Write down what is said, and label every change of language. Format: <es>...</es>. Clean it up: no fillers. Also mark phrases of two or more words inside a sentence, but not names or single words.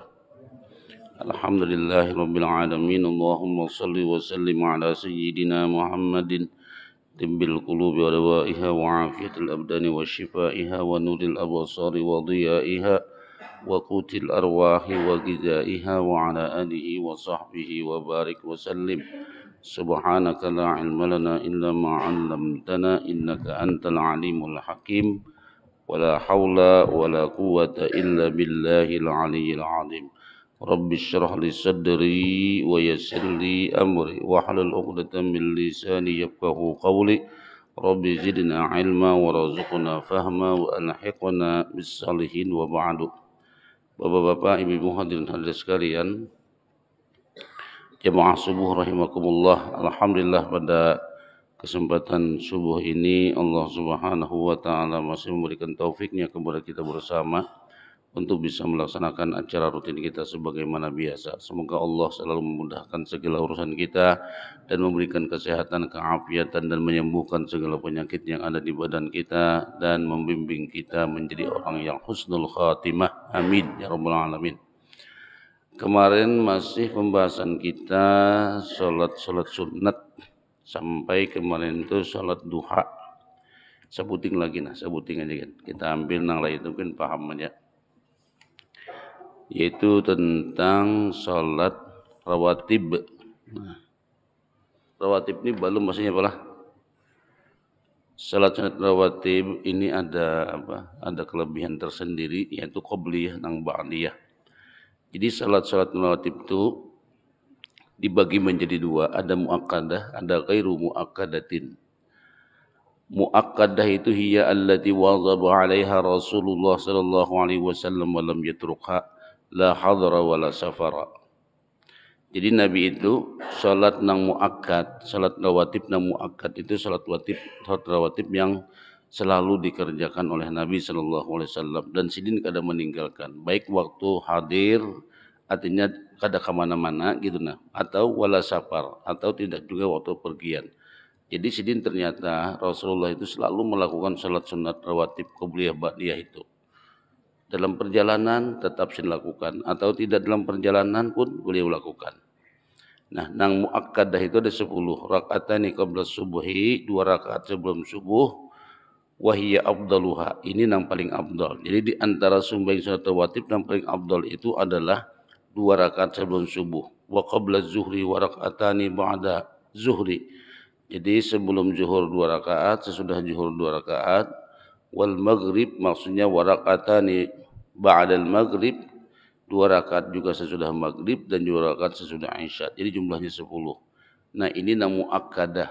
<ar>الحمد لله رب العالمين. اللهم صل وسلم على سيدنا محمد طب القلوب ودوائها وعافية الأبدان وشفائها ونور الأبصار وضيائها وقوت الأرواح وغذائها وعلى آله وصحبه وبارك وسلم. سبحانك لا علم لنا إلا ما علمتنا إنك أنت العليم الحكيم. ولا حول ولا قوة إلا بالله العلي العظيم رب اشرح لي صدري ويسر لي أمري واحلل عقدة من لساني يفقهوا قولي رب زدنا علما وارزقنا فهما وألحقنا بالصالحين وبعد.</ar> <id>Bapak-bapak, ibu-ibu hadirin hadirat sekalian, jemaah subuh rahimakumullah. Alhamdulillah pada kesempatan subuh ini</id> <ar>الله سبحانه وتعالى</ar> <id>masih memberikan taufiknya kepada kita bersama untuk bisa melaksanakan acara rutin kita sebagaimana biasa. Semoga Allah selalu memudahkan segala urusan kita dan memberikan kesehatan, keafiatan dan menyembuhkan segala penyakit yang ada di badan kita dan membimbing kita menjadi orang yang</id> <ar>حسن الخاتمة. آمين يا رب العالمين.</ar> <id>Kemarin masih pembahasan kita salat sunat. Sampai kemarin itu sholat duha. Sebuting lagi sebuting aja kan. Kita ambil nang lain itu kan paham aja. Yaitu tentang sholat rawatib. Nah, rawatib ini belum maksudnya apalah? Sholat rawatib ini ada apa? Ada kelebihan tersendiri yaitu qobliyah nang ba'diyah. Jadi sholat rawatib itu dibagi menjadi dua, ada muakkadah, ada</id> <ar>غير مؤكدة.</ar> <id>Muakkadah itu</id> <ar>هي التي واظب عليها رسول الله صلى الله عليه وسلم ولم يتركها لا حضرا ولا سفرا.</ar> <id>Jadi Nabi itu salat nang muakkad, salat rawatib nang muakkad itu salat rawatib yang selalu dikerjakan oleh Nabi</id> <ar>صلى الله عليه وسلم</ar> <id>dan</id> <bjn>sidin kada</bjn> <id>meninggalkan, baik waktu hadir artinya kada kemana-mana gitu atau</id> <ar>ولا سفر</ar> <id>atau tidak juga waktu pergian. Jadi sidin ternyata Rasulullah itu selalu melakukan salat sunat rawatib qobliyah ba'diyah itu. Dalam perjalanan tetap sidin lakukan atau tidak dalam perjalanan pun beliau lakukan. Nah, nang muakkadah itu ada 10</id> <ar>ركعتان قبل الصبح,</ar> <id>2 rakaat sebelum subuh.</id> <ar>وهي أفضلها,</ar> <id>ini yang paling afdal. Jadi di antara sembahyang sunat rawatib yang paling afdal itu adalah 2 rakaat sebelum subuh.</id> <ar>وقبل الظهر وركعتان بعد الظهر.</ar> <id>Jadi sebelum zuhur 2 rakaat, sesudah zuhur 2 rakaat.</id> <ar>والمغرب</ar> <id>maksudnya</id> <ar>وركعتين بعد المغرب,</ar> <id>2 rakaat juga sesudah maghrib dan 2 rakaat sesudah isya. Jadi jumlahnya 10. Nah, ini nang muakkadah.</id>